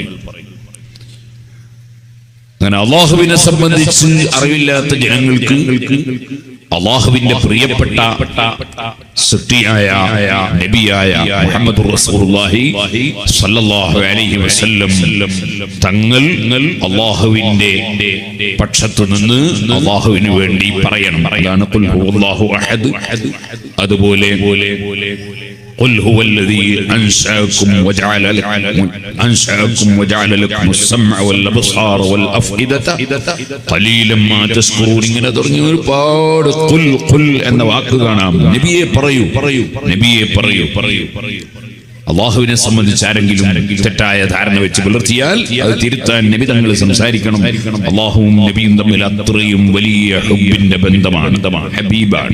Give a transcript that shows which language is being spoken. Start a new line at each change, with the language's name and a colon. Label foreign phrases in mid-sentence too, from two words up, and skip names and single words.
Malayalam: അങ്ങനെ അല്ലാഹുവിനെ സംബന്ധിച്ച് അറിവില്ലാത്ത ജനങ്ങൾക്ക് അല്ലാഹുവിന്റെ പ്രിയപ്പെട്ട സൃഷ്ടിയായ നബിയായ
Arabic: محمد رسول الله صلى الله عليه وسلم
Malayalam: തങ്ങൾ അല്ലാഹുവിന്റെ പക്ഷത്തു നിന്ന് അല്ലാഹുവിന് വേണ്ടി പറയണം.
Arabic: അതാണ് قل هو الله أحد. അതുപോലെ قل هو الذي أنشأكم وجعل لكم السمع والأبصار والأفئدة قليلا ما تشكرون.
Malayalam: ഇങ്ങനെ തുടങ്ങി ഒരുപാട് ഖുൽ എന്ന വാക്ക് കാണാം. നബിയെ പറയൂ, നബിയെ പറയൂ. അല്ലാഹുവിനെ സംബന്ധിച്ച് ആരെങ്കിലും തെറ്റായ ധാരണ വെച്ച് പുലർത്തിയാൽ അത് തിരുത്താൻ നബി തങ്ങൾ സംസാരിക്കണം. അല്ലാഹുവും നബിയും തമ്മിൽ അത്രയും വലിയ ഹുബ്ബിന്റെ ബന്ധമാണ്, ഹബീബാണ്.